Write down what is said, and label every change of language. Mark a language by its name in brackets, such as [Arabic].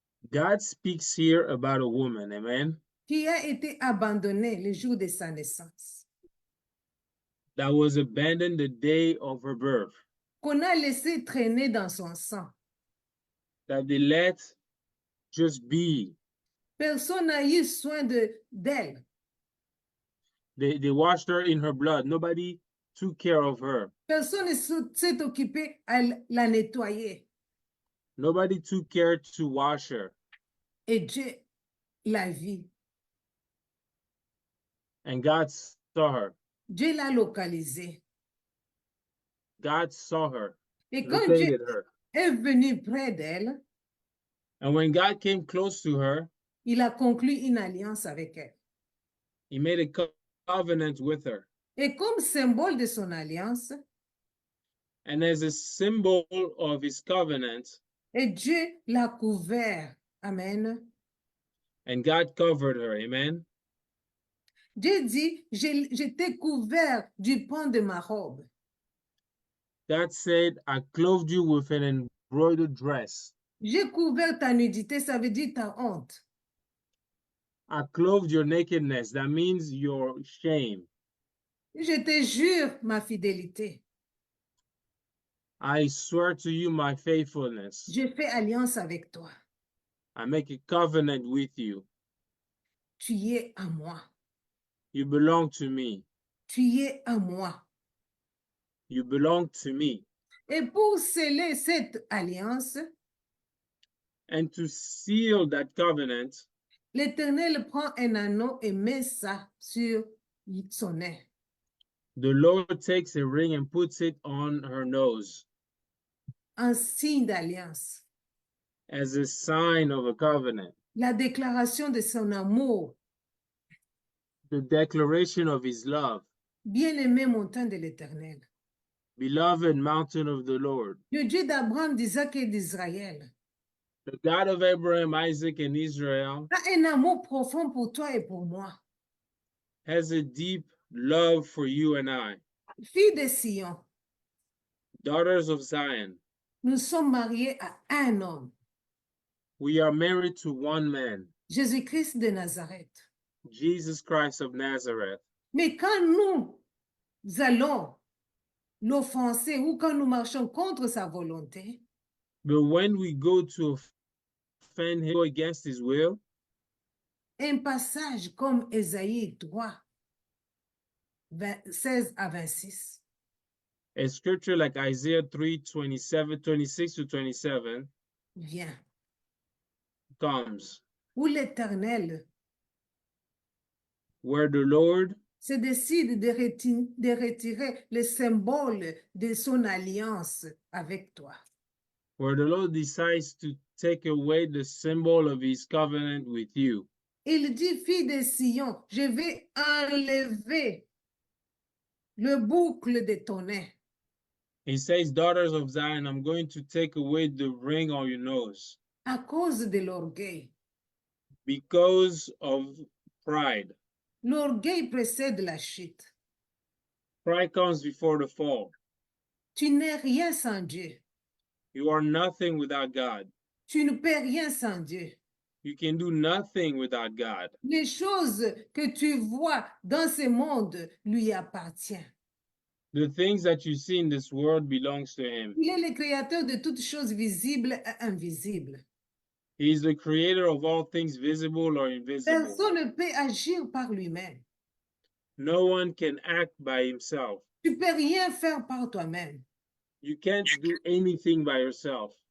[English] God speaks here about a woman, amen, [French] qui a été abandonnée le jour de sa naissance, [English] that was abandoned the day of her birth, [French] qu'on a laissé traîner dans son sang. [English] that they let just be. [French] Personne n'a eu soin d'elle. [English] They washed her in her blood. Nobody took care of her. [French] Personne ne s'est occupé à la nettoyer. [English] Nobody took care to wash her. [French] Et Dieu la vit. [English] And God saw her. [French] Dieu l'a localisée. [English] God saw her, [French] Et quand Dieu [English] located her. [French] est venu près d'elle, [English] And when God came close to her, [French] il a conclu une alliance avec elle. [English] he made a covenant with her. [French] Et comme symbole de son alliance, [English] And as a symbol of his covenant, [French] et Dieu l'a couvert. Amen. [English] and God covered her, amen. [French] Dieu dit, je t'ai couvert du pan de ma robe. [English] God said, I clothed you with an embroidered dress. [French] J'ai couvert ta nudité, ça veut dire ta honte. [English] I clothed your nakedness. That means your shame. [French] Je te jure ma fidélité. [English] I swear to you my faithfulness. [French] Je fais alliance avec toi. [English] I make a covenant with you. [French] Tu y es à moi. [English] You belong to me. [French] Tu y es à moi. [English] You belong to me. [French] Et pour sceller cette alliance, [English] And to seal that covenant, [French] l'Éternel prend un anneau et met ça sur son nez. [English] the Lord takes a ring and puts it on her nose [French] En signe d'alliance. [English] as a sign of a covenant, [French] La déclaration de son amour. [English] the declaration of his love. [French] Bien-aimé montagne de l'Éternel. [English] Beloved mountain of the Lord, [French] Le Dieu d'Abraham, d'Isaac et d'Israël [English] the God of Abraham, Isaac, and Israel, [French] a un amour profond pour toi et pour moi. [English] has a deep love for you and I, [French] Filles de Sion, [English] daughters of Zion. [French] nous sommes mariés à un homme, [English] We are married to one man, [French] Jésus-Christ de Nazareth. [English] Jesus Christ of Nazareth. [French] Mais quand nous allons l'offenser ou quand nous marchons contre sa volonté, [English] But when we go to offend him, go against his will, [French] un passage comme Ésaïe 3, 16 à 26, [English] a scripture like Isaiah 3:27, 26 to 27 [French] vient, [English] comes, [French] où l'Éternel [English] where the Lord [French] se décide de retirer le symbole de son alliance avec toi. [English] decides to take away the symbol of his covenant with you. [French] Il dit, fille de Sion, je vais enlever le boucle de ton nez. [English] He says, daughters of Zion, I'm going to take away the ring on your nose [French] À cause de l'orgueil. [English] because of pride. [French] L'orgueil précède la chute. [English] Pride comes before the fall. [French] Tu n'es rien sans Dieu. [English] You are nothing without God. [French] Tu ne peux rien sans Dieu. [English] You can do nothing without God. [French] Les choses que tu vois dans ce monde lui appartiennent. [English] The things that you see in this world belongs to him. [French] Il est le créateur de toutes choses visibles et invisibles. [English] He is the creator of all things visible or invisible. [French] Personne ne peut agir par lui-même. [English] No one can act by himself. [French] Tu ne peux rien faire par toi-même. [English] You can't do anything by yourself.